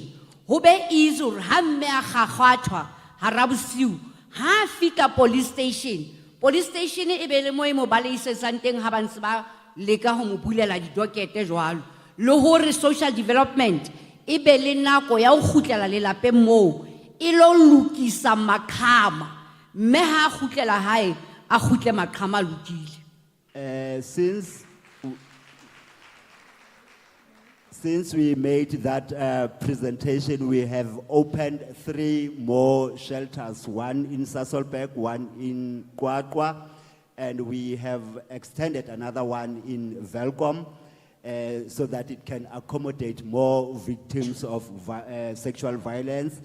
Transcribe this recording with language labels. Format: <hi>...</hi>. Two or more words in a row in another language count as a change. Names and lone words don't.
<st>Ho be easy hore ha mme a gagwathwa hara bosiu, ha fika</st> <en>police station</en> <st>e be le mo e mo baleisetsang teng ha ba ntse ba leka ho mo bulela didokete jwalo, le hore</st> <en>social development</en> <st>e be le nako ya ho kgutlela lelapeng moo e lo lokisa maqhama, mme ha kgutlela hae a kgutle maqhama a lokile.</st> <en>Since we made that presentation, we have opened 3 more shelters, one in Sasolburg, one in Qwaqwa, and we have extended another one in Welkom, so that it can accommodate more victims of sexual violence.</en>